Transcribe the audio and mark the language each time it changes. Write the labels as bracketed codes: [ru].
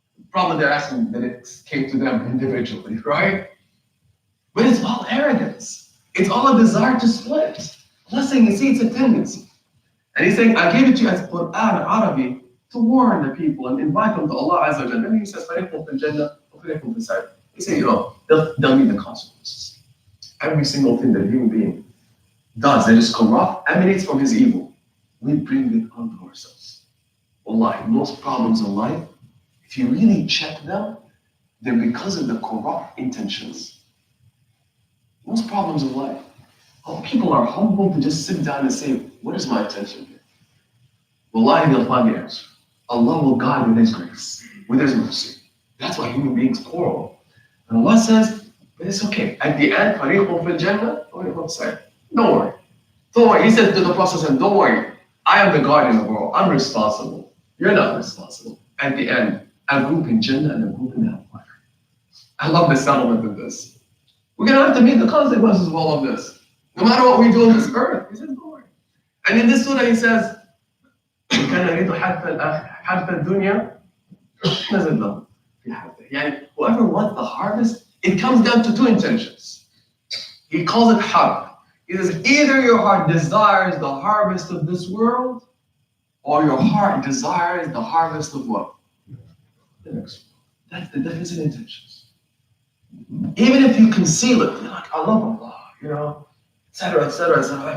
[en] Probably they're asking that it came to them individually, right? But it's all arrogance. It's all a desire to split. Blessing, you see, it's a tendency. And he's saying, I gave it to you as Quran Arabi to warn the people and invite them to Allah Azza wa Jalla. And he says, [ar] فَرِيقٌ فِي الْجَنَّةِ وَفَرِيقٌ فِي السَّعِيرِ. [en] He said, they'll meet the consequences. Every single thing that a human being does that is corrupt emanates from his evil. We bring it onto ourselves. Wallahi, most problems in life, if you really check them, they're because of the corrupt intentions. Most problems in life. Oh, people are humble to just sit down and say, what is my intention here? Wallahi, they'll find the answer. Allah will guide with His grace, with His mercy. That's why human beings quarrel. And Allah says, but it's okay. At the end, [ar] فَرِيقٌ فِي الْجَنَّةِ وَفَرِيقٌ فِي السَّعِيرِ. [en] Don't worry. Don't worry. He said to the Prophet, don't worry. I am the guardian of the world. I'm responsible. You're not responsible. At the end, a group in Jannah and a group in Hellfire. I love the settlement of this. We're going to have to meet the consequences of all of this. No matter what we do on this earth. He says, don't worry. And in this surah, he says, [ar] كَانَ يَرِيدُ حَرْثَ الدُّنْيَا نَزِلْ لَهُ فِي حَرْثِهِ. [en] Yani, whoever wants the harvest, it comes down to two intentions. He calls it harb. He says, either your heart desires the harvest of this world, or your heart desires the harvest of what? The next world. That's the difference in intentions. Even if you conceal it, you're like, I love Allah, etc., etc., etc.